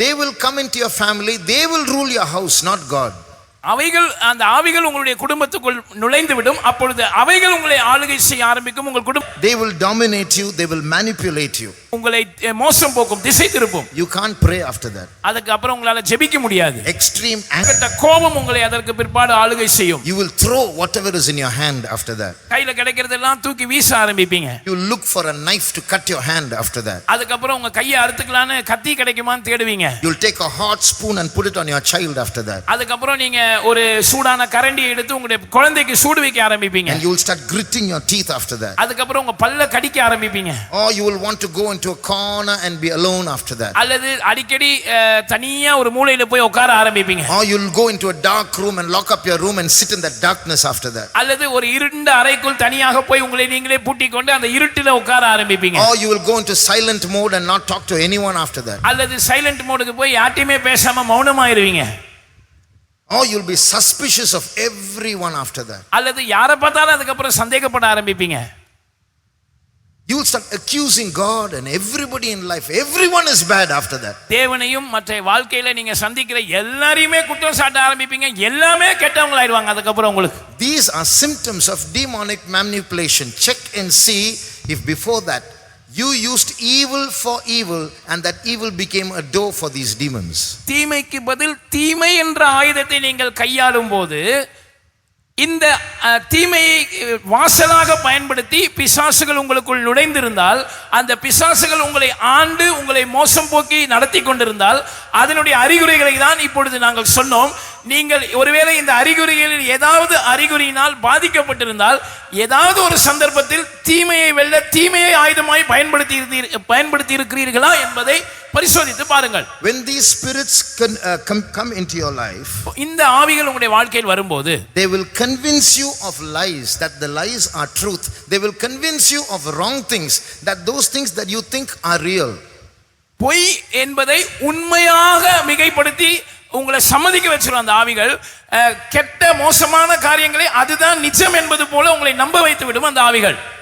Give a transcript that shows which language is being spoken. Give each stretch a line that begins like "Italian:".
English: they will come into your family, they will rule your house, not God.
Tamil: அந்த ஆவிகள் உங்களுடைய குடும்பத்துக்குள் நுழைந்து விடும். அப்பொழுது அவைகள் உங்களை ஆளுகை செய்ய ஆரம்பிக்கும். உங்கள் குடும்பம்
English: they will dominate you, they will manipulate you.
Tamil: உங்களை மோசம் போக்கும், திசை திருப்பும்.
English: You can't pray after that.
Tamil: அதுக்கு அப்புறம் உங்களால ஜெபிக்க முடியாது.
English: Extreme
Tamil: கோபம் உங்களை அதற்கு பிற்பாடு ஆளுகை செய்யும்.
English: You will throw whatever is in your hand after that.
Tamil: கையில கிடைக்கிறதெல்லாம் தூக்கி வீச ஆரம்பிப்பீங்க.
English: You will look for a knife to cut your hand after that.
Tamil: அதுக்கு அப்புறம் உங்க கையை அறுத்துக்கலாம்னு கத்தி கிடைக்குமான்னு தேடுவீங்க.
English: You will take a hot spoon and put it on your child after that.
Tamil: அதுக்கு அப்புறம் நீங்க ஒரு சூடான கரண்டியை எடுத்து உங்களுடைய குழந்தைக்கு சூடு வைக்க ஆரம்பிப்பீங்க.
English: And you will start gritting your teeth after that.
Tamil: அதுக்கு அப்புறம் உங்க பல்ல கடிக்க ஆரம்பிப்பீங்க.
English: Or you will want to go into a corner and be alone after that.
Tamil: அல்லது அடிக்கடி தனியா ஒரு மூலையில போய் உட்கார ஆரம்பிப்பீங்க.
English: Or you will go into a dark room and lock up your room and sit in that darkness after that.
Tamil: அல்லது ஒரு இருண்ட அறைக்குள் தனியாக போய் உங்களை நீங்களே பூட்டிக் கொண்டு அந்த இருட்டில உட்கார ஆரம்பிப்பீங்க.
English: Or you will go into silent mode and not talk to anyone after that.
Tamil: அல்லது சைலண்ட் மோடுக்கு போய் யார்ட்டையுமே பேசாம மௌனமாயிருவீங்க.
English: Or you will be suspicious of everyone after that.
Tamil: அல்லது யாரை பார்த்தாலும் அதுக்கு அப்புறம் சந்தேகப்பட ஆரம்பிப்பீங்க.
English: You will start accusing God and everybody in life. Everyone is bad after that.
Tamil: தேவனையும் மற்ற வாழ்க்கையில நீங்க சந்திக்கிற எல்லாரையுமே குற்றம் சாட்ட ஆரம்பிப்பீங்க. எல்லாமே கெட்டவங்களாயிடுவாங்க அதுக்கு அப்புறம் உங்களுக்கு.
English: These are symptoms of demonic manipulation. Check and see if before that you used evil for evil and that evil became a door for these demons.
Tamil: தீமைக்கு பதில் தீமை என்ற ஆயுதத்தை நீங்கள் கையாளும் போது இந்த தீமையை வாசலாக பயன்படுத்தி பிசாசுகள் உங்களுக்குள் நுழைந்திருந்தால், அந்த பிசாசுகள் உங்களை ஆண்டு உங்களை மோசம் போக்கி நடத்தி கொண்டிருந்தால், அதனுடைய அறிகுறிகளை தான் இப்பொழுது நாங்கள் சொன்னோம். நீங்கள் ஒருவேளை இந்த அறிகுறிகளில் ஏதாவது அறிகுறியினால் பாதிக்கப்பட்டிருந்தால், ஏதாவது ஒரு சந்தர்ப்பத்தில் தீமையை வெல்ல தீமையை ஆயுதமாய் பயன்படுத்தி இருக்கிறீர்களா என்பதை பரிசோதித்து பாருங்கள்.
English: When these spirits come into your life,
Tamil: இந்த ஆவிகள் உங்களுடைய வாழ்க்கையில் வரும்போது
English: they will convince you of lies, that the lies are truth. They will convince you of wrong things, that those things that you think are real.
Tamil: பொய் என்பதை உண்மையாக மிகைப்படுத்தி உங்களை சம்மதிக்க வச்சிரும் அந்த ஆவிகள். கெட்ட மோசமான காரியங்களை அதுதான் நிஜம் என்பது போல உங்களை நம்ப வைத்து விடும் அந்த ஆவிகள்.